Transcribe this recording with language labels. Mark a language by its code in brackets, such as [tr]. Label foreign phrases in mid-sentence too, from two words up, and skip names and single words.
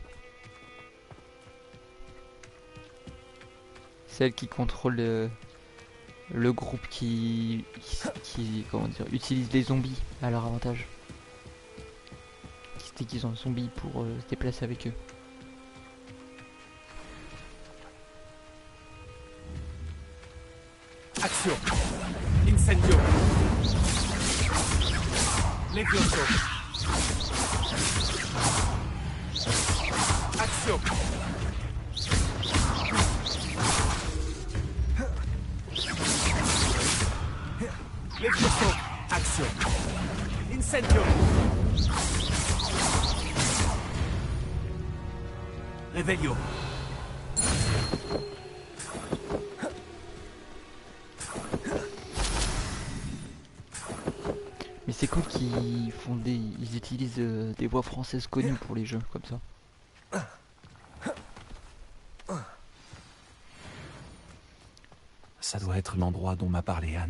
[fr] Celle qui contrôle le groupe qui comment dire, utilise les zombies à leur avantage. Qui se déguise en zombies pour se déplacer avec eux. Action! [la] Incendio! Levioso! [fr] Action! [la] Levioso! Action! Incendio! Revelio! [fr] Mais c'est cool qu'ils font ils utilisent des voix françaises connues pour les jeux comme ça. Ça doit être l'endroit dont m'a parlé Anne.